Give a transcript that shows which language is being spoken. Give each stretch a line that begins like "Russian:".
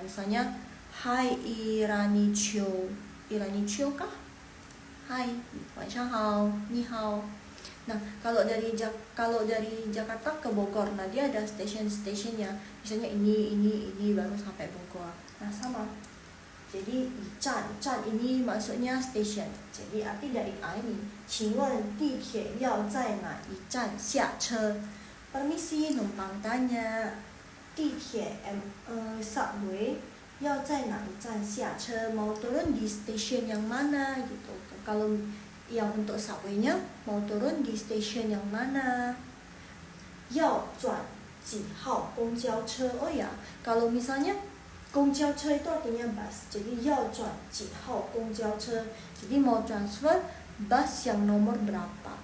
Indonesian: Misalnya Hai Iranicho kah? Hai, 晚上好, ni hao. Nah, kalau dari Jakarta ke Bogor, nah dia ada station-stationnya. Misalnya ini baru sampai Bogor. Nah, sama. Jadi Chan ini maksudnya station.
Chinese: Jadi arti dari A ini, 请问地铁要在哪一站下车?
Indonesian: Permisi, numpang tanya.
Chinese: 地铁 subway 要在哪一站下车?
Indonesian: Mau turun di station yang mana gitu. Kalau yang untuk subway-nya mau turun di station yang mana? 要转几号公交车? Oh ya, kalau misalnya 公交车 itu artinya bus.
Chinese: Jadi 要转几号公交车?
Indonesian: Jadi mau transfer bus yang nomor berapa?